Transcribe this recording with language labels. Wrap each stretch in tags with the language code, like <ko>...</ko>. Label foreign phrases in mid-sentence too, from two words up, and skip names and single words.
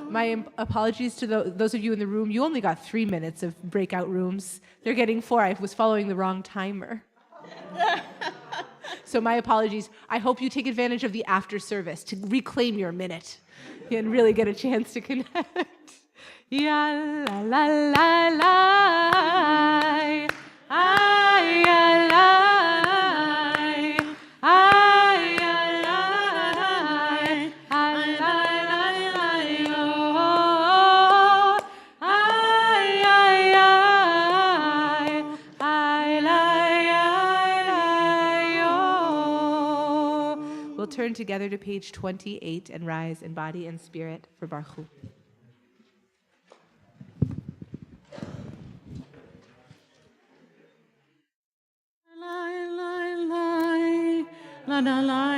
<en>my apologies to those of you in the room. You only got 3 minutes of breakout rooms. They're getting 4. I was following the wrong timer. So my apologies. I hope you take advantage of the after service to reclaim your minute and really get a chance to connect. Ya la la la la, ay ya la, ay ya la, ay la la la yo, ay ay ay la yo. We'll turn together to page 28 and rise in body and spirit for Baruch Hu. La la la</en>